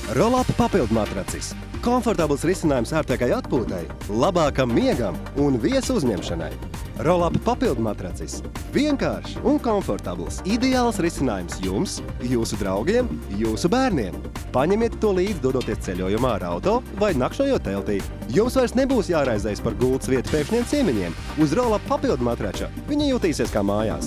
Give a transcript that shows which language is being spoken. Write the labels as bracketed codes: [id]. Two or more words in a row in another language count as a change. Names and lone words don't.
[lv] Roll-up papildmatracis. Komfortabls risinājums ērtākai atpūtai, labākam miegam un viesu uzņemšanai. Roll-up papildmatracis. Vienkāršs un komfortabls. Ideāls risinājums jums, jūsu draugiem, jūsu bērniem. Paņemiet to līdzi, dodoties ceļojumā ar auto vai nakšņojot teltī. Jums vairs nebūs jāraizējas par gultas vietu pēkšņiem ciemiņiem. Uz Roll-up papildmatrača viņi jutīsies kā mājās.